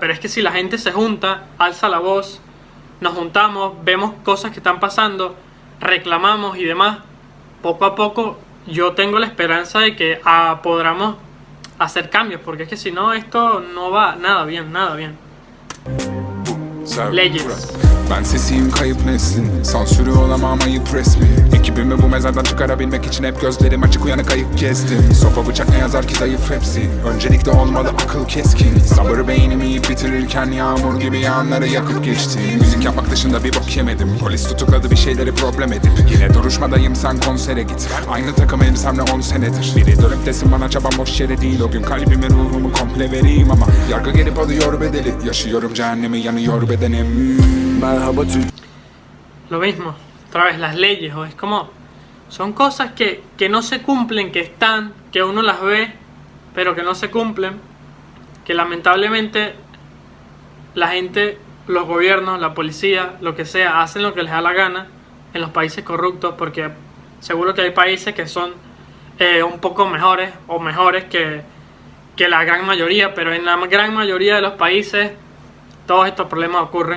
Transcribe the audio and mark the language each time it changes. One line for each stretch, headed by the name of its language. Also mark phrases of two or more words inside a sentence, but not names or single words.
Spanish: Pero es que si la gente se junta, alza la voz, nos juntamos, vemos cosas que están pasando, reclamamos y demás, poco a poco yo tengo la esperanza de que podamos hacer cambios. Porque es que si no, esto no va nada bien, nada bien. Leyes.
Turkish: Ben sesiyim kayıp neslin, sansürü olamam ayıp resmi. Ekibimi bu mezardan çıkarabilmek için hep gözlerim açık uyanık ayıp gezdim. Sopa bıçak ne yazar ki zayıf hepsi, öncelikle olmalı akıl keskin. Sabır beynimi yiyip bitirirken yağmur gibi yağanları yakıp geçti. Müzik yapmak dışında bir bok yemedim, polis tutukladı bir şeyleri problem edip. Yine duruşmadayım sen konsere git, aynı takım elbisemle 10 senedir. Biri dönüp desin bana çabam boş yere değil, o gün kalbimi ruhumu komple vereyim. Ama yargı gelip alıyor bedeli, yaşıyorum cehennemi yanıyor bedenim.
Spanish: Lo mismo, otra vez las leyes, o es como, son cosas que no se cumplen, que están, que uno las ve, pero que no se cumplen, que lamentablemente la gente, los gobiernos, la policía, lo que sea, hacen lo que les da la gana en los países corruptos, porque seguro que hay países que son un poco mejores o mejores que la gran mayoría, pero en la gran mayoría de los países todos estos problemas ocurren.